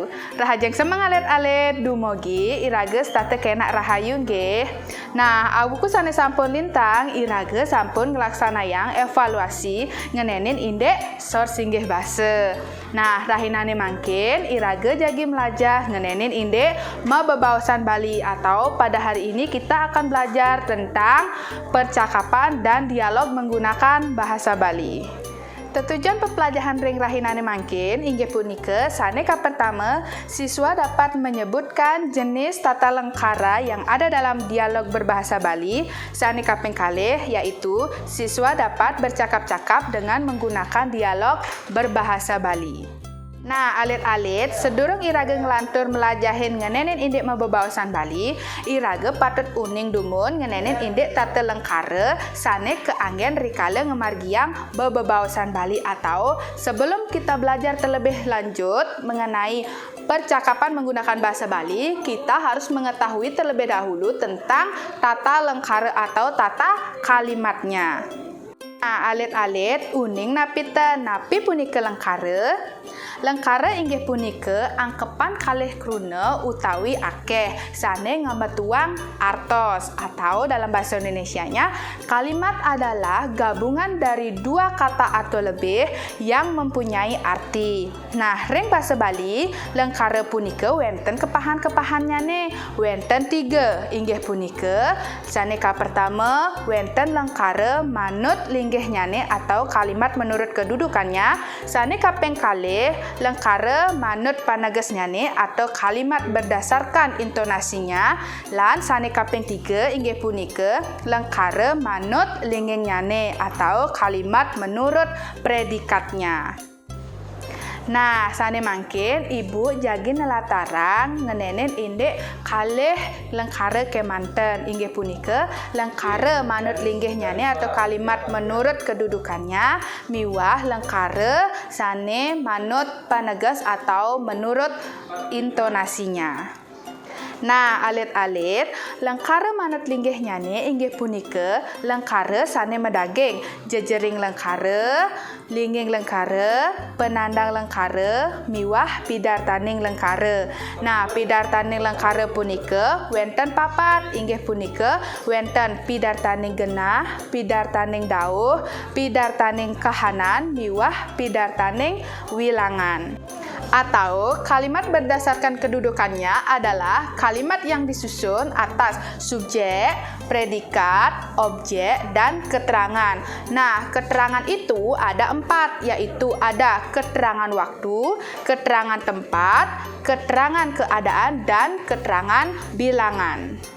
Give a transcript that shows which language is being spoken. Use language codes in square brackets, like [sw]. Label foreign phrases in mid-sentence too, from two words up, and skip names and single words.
[ban] Rahajeng semang alet-alet dumogi iraga state kena rahayu nggih. Nah, abuku sane sampun lintang iraga sampun ngelaksanayang evaluasi ngenenin indek source inggih base. Nah, rahinane mangkin iraga jagi melajah ngenenin indek mabebaosan Bali [id] atau pada hari ini kita akan belajar tentang percakapan dan dialog menggunakan bahasa Bali. [ban] Tujuan pepelajaran ring rahinane mangkin inggih punika saneka [id] pertama siswa dapat menyebutkan jenis tata lengkara yang ada dalam dialog berbahasa Bali. [ban] Saneka kaping kalih [id] yaitu siswa dapat bercakap-cakap dengan menggunakan dialog berbahasa Bali. [ban] Nah, alit-alit sedurung iraga ngelantur melajahin ngenenin indek mabebaosan Bali, iraga patut uning dumun ngenenin indek tata lengkara sane keanggen rikala ngemargiang bebaosan Bali [id] atau sebelum kita belajar terlebih lanjut mengenai percakapan menggunakan bahasa Bali, kita harus mengetahui terlebih dahulu tentang tata lengkara atau tata kalimatnya. [ban] Nah, alit-alit uning napi punika lengkara. Lengkara inggih punika angkepan kalih kruna utawi akeh sane ngambatuang artos [id] atau dalam bahasa Indonesianya kalimat adalah gabungan dari dua kata atau lebih yang mempunyai arti. [ban] Nah, ring bahasa Bali lengkara punika wenten kepahan-kepahannya nih. Wenten 3 inggih punika saneka pertama wenten lengkara manut linggihnya nih [id] atau kalimat menurut kedudukannya. [ban] Saneka kaping kalih lengkara manut panagesnya nih [id] atau kalimat berdasarkan intonasinya. [ban] Lan saneka kaping 3 inggih punika lengkara manut linggingnya nih [id] atau kalimat menurut predikatnya. [ban] Nah, sane mangkin ibu jagi nelatarang ngenenin indek kalih lengkara kemanten inggih punika lengkara manut linggihnya nih [id] atau kalimat menurut kedudukannya [ban] miwah lengkara sane manut panegas [id] atau menurut intonasinya. [ban] Nah, alit-alit lengkara manut linggihnya nih inggih punika lengkara sane medaging jejering lengkara, lingging lengkara, penandang lengkara, miwah pidartaning lengkara. Nah, pidartaning lengkara punika wenten papat inggih punika wenten pidartaning genah, pidartaning dauh, pidartaning kahanan, miwah pidartaning wilangan. [id] Atau kalimat berdasarkan kedudukannya adalah kalimat yang disusun atas subjek, predikat, objek, dan keterangan. Nah, keterangan itu ada 4, yaitu ada keterangan waktu, keterangan tempat, keterangan keadaan, dan keterangan bilangan.